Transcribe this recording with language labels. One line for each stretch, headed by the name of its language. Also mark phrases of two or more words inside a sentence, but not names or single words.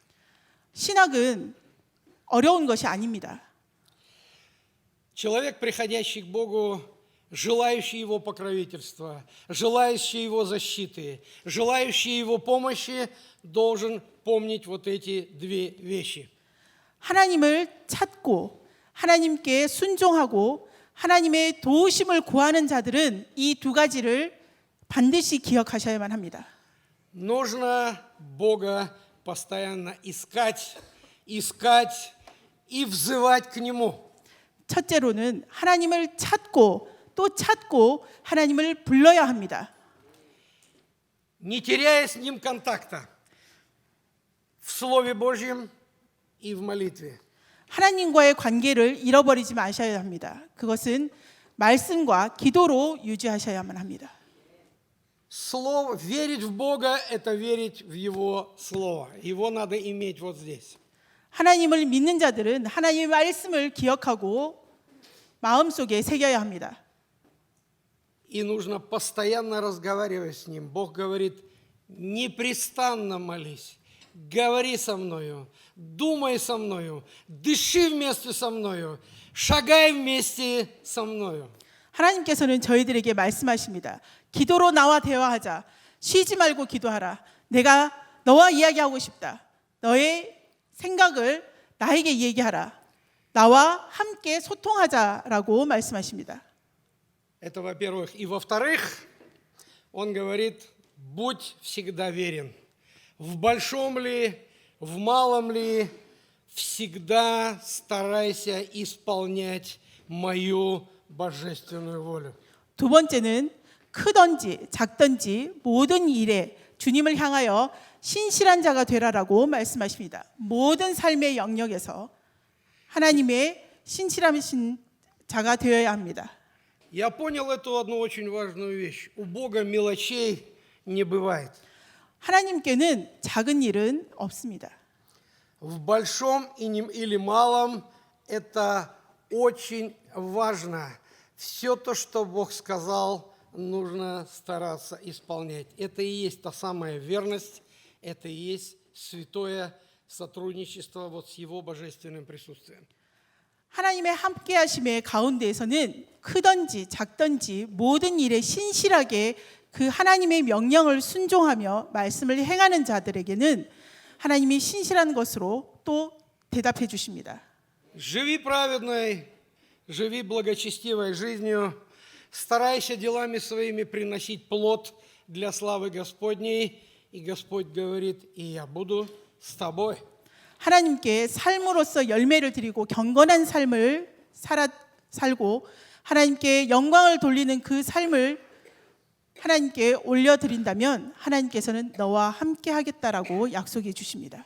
Korean: 신학은 어려운 것이 아닙니다.
Russian: Человек, приходящий к Богу, желающий Его покровительства, желающий Его защиты, желающий Его помощи, должен помнить вот эти две вещи.
Korean: 하나님을 찾고 하나님께 순종하고 하나님의 도우심을 구하는 자들은 이 두 가지를 반드시 기억하셔야만 합니다.
Russian: Нужно Бога постоянно искать, искать и взывать к Нему.
Korean: 첫째로는 하나님을 찾고 또 찾고 하나님을 불러야 합니다.
Russian: Не теряя с Ним контакта в Слове Божьем и в молитве.
Korean: 하나님과의 관계를 잃어버리지 마셔야 합니다. 그것은 말씀과 기도로 유지하셔야만 합니다.
Russian: Слово, верить в Бога – это верить в Его Слово. Его надо иметь вот здесь.
Korean: 하나님을 믿는 자들은 하나님의 말씀을 기억하고 마음속에 새겨야 합니다.
Russian: И нужно постоянно разговаривать с Ним. Бог говорит, непрестанно молись, говори со мною, думай со мною, дыши вместе со мною, шагай вместе со мною.
Korean: 하나님께서는 저희들에게 말씀하십니다. 기도로 나와 대화하자. 쉬지 말고 기도하라. 내가 너와 이야기하고 싶다. 너의 생각을 나에게 얘기하라. 나와 함께 소통하자라고 말씀하십니다.
Russian: Это во-первых. И во-вторых, он говорит, будь всегда верен. В большом ли, в малом ли, всегда старайся исполнять мою божественную волю.
Korean: 두 번째는 크든지 작든지 모든 일에 주님을 향하여 신실한 자가 되라라고 말씀하십니다. 모든 삶의 영역에서 하나님의 신실하신 자가 되어야 합니다.
Russian: Я понял эту одну очень важную вещь. У Бога мелочей не бывает.
Korean: 하나님께는 작은 일은 없습니다.
Russian: В большом или малом это очень важно. Все то, что Бог сказал, нужно стараться исполнять. Это и есть та самая верность, это и есть святое сотрудничество вот с Его божественным присутствием.
Korean: 하나님의 함께하심의 가운데에서는 크든지 작든지 모든 일에 신실하게 그 하나님의 명령을 순종하며 말씀을 행하는 자들에게는 하나님이 신실한 것으로 또 대답해 주십니다.
Russian: Живи праведной, живи благочестивой жизнью, старайся делами своими приносить плод для славы Господней, и Господь говорит, и я буду с тобой.
Korean: 하나님께 삶으로서 열매를 드리고 경건한 삶을 살고 하나님께 영광을 돌리는 그 삶을 하나님께 올려드린다면 하나님께서는 너와 함께 하겠다라고 약속해 주십니다.